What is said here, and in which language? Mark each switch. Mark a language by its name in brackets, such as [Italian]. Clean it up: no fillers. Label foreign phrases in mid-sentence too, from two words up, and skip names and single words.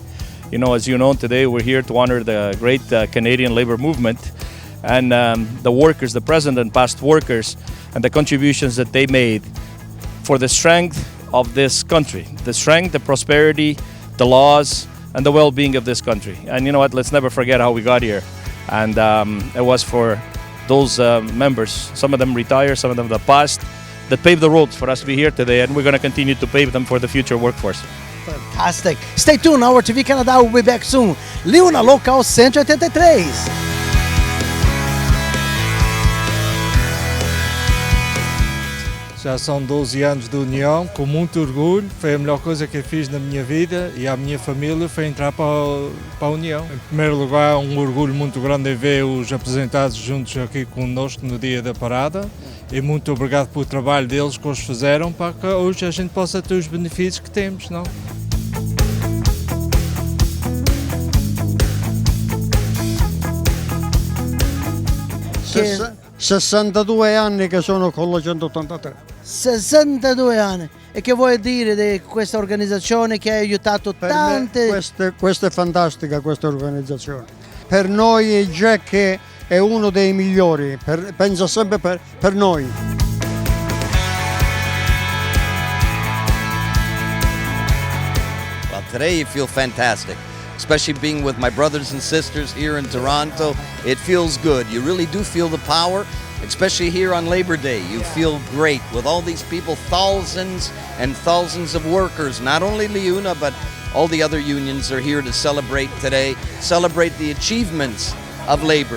[English] You know, as you know, today we're here to honor the great Canadian labor movement and the workers, the present and past workers, and the contributions that they made for the strength of this country, the strength, the prosperity, the laws, and the well-being of this country. And you know what, let's never forget how we got here. And it was for those members, some of them retired, some of them the past, that paved the roads for us to be here today, and we're going to continue to pave them for the future workforce. Fantastic. Stay tuned, our TV Canada will be back soon. Laiuna, local 183. [Portuguese] Já são 12 anos de união, com muito orgulho. Foi a melhor coisa que eu fiz na minha vida e à minha família foi entrar para a União. Em primeiro lugar, um orgulho muito grande em ver os aposentados juntos aqui conosco no dia da parada. E muito obrigado pelo trabalho deles que eles fizeram para que hoje a gente possa ter os benefícios que temos, não? [Italian] Che... 62 anni che sono con la 183. 62 anni. E che vuoi dire di questa organizzazione che ha aiutato Per tante... me questa è fantastica questa organizzazione. Per noi Jack è uno dei migliori, pensa sempre per noi. [English] Well, today you feel fantastic, especially being with my brothers and sisters here in Toronto. It feels good. You really do feel the power, especially here on Labor Day. You feel great with all these people, thousands and thousands of workers, not only Laiuna, but all the other unions are here to celebrate today, celebrate the achievements of labor.